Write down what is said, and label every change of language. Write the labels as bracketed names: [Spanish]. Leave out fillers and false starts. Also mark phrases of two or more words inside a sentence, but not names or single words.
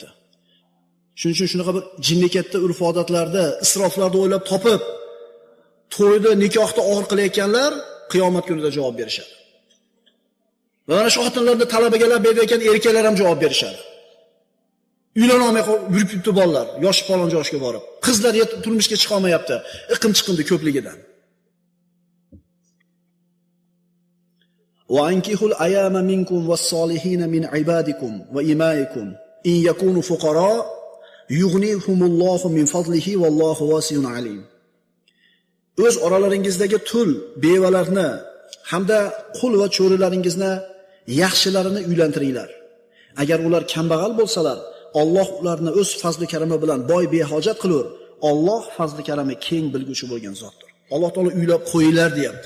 [Uzbek] Shuning uchun shunaqa bir jinnikatda urf-odatlarda, isroflarda o'ylab topib, to'yda, nikohda og'ir qilayotganlar qiyomat kunida javob berishadi. Va mana shu xotinlarda talabaga berayotgan erkaklar ham javob berishadi. Uylanolmay yurib ketdi bolalar, yoshi falon yoshga borib. Qizlar turmushga chiqa olmayapti, iqim chiqindi ko'pligidan. [Arabic] وأنكحوا الأيامى منكم والصالحين من عبادكم وإمائكم إن يكونوا فقراء يغنهم الله من فضله والله واسع عليم. [Uzbek] O'z oralaringizdagi tul, bevalarni hamda qul va cho'rilaringizni yaxshilarini uylantiringlar. Agar ular kambag'al bo'lsalar, Alloh ularni o'z fazli karami bilan boy behojat qilur. Alloh fazli karami keng bilguvchi bo'lgan zotdir. Alloh taolo uylab qo'yinglar deyapti.